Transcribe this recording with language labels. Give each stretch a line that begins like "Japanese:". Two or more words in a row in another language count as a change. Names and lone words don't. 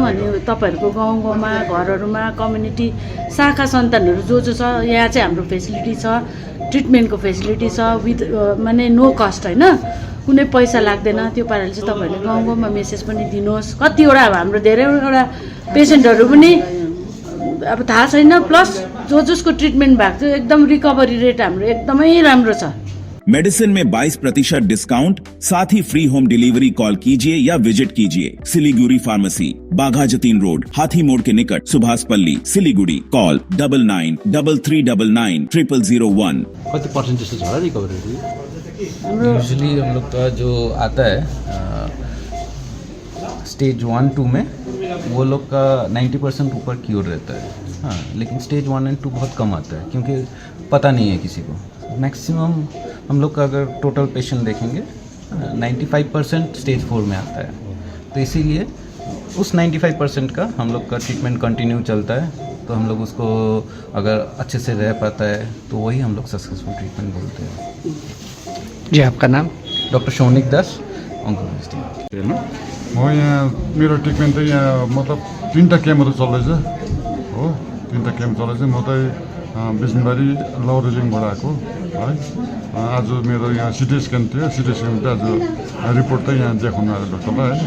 Nepali: अनि तपाईँहरूको गाउँ गाउँमा घरहरूमा कम्युनिटी शाखा सन्तानहरू जो जो छ यहाँ चाहिँ हाम्रो फेसिलिटी छ, ट्रिटमेन्टको फेसिलिटी छ विथ माने
English: no cost
Nepali: होइन, कुनै पैसा लाग्दैन। त्यो पाराले चाहिँ तपाईँहरूले गाउँ गाउँमा मेसेज पनि दिनुहोस्। कतिवटा अब हाम्रो धेरैवटा पेसेन्टहरू पनि अब थाहा छैन, प्लस जसको ट्रिटमेन्ट भएको थियो एकदम
English: recovery rate
Nepali: हाम्रो एकदमै राम्रो छ।
Hindi: मेडिसिन में 22% डिस्काउंट, साथ ही
English: free home delivery call
Hindi: कीजिए या विजिट कीजिए सिलीगुड़ी फार्मेसी, बाघा जतीन रोड, हाथी मोड़ के निकट, सुभाष पल्ली, सिलीगुड़ी। कॉल 9933990001।
Nepali: कति पर्सेन्ट जस्तो छ होला
English: recovery rate?
Hindi: यूजुअली हम लोग का जो आता है स्टेज 1-2 में वो लोग का 90% ऊपर क्योर रहता है। हाँ, लेकिन स्टेज 1 और 2 बहुत कम आता है क्योंकि पता नहीं है किसी को। मैक्सिमम हम लोग का अगर
English: total patient
Hindi: देखेंगे 95% स्टेज 4 में आता है। तो इसीलिए उस 95% का हम लोग का ट्रीटमेंट कंटिन्यू चलता है। तो हम लोग उसको अगर अच्छे से रह पाता है तो वही हम लोग
English: successful treatment
Hindi: बोलते हैं। जी, आपका नाम? डॉक्टर शौनिक दास, ऑन्कोलॉजिस्ट।
Nepali: म यहाँ मेरो ट्रिटमेन्ट चाहिँ यहाँ मतलब 3टा क्याम्पहरू चल्दैछ हो, 3टा क्याम्प चल्दैछ। म चाहिँ बिसनबारी लौरेलिङबाट आएको है। आज मेरो यहाँ
English: CT scan
Nepali: थियो,
English: CT scan
Nepali: चाहिँ आज रिपोर्ट चाहिँ यहाँ देखाउनु आयो डक्टरलाई होइन।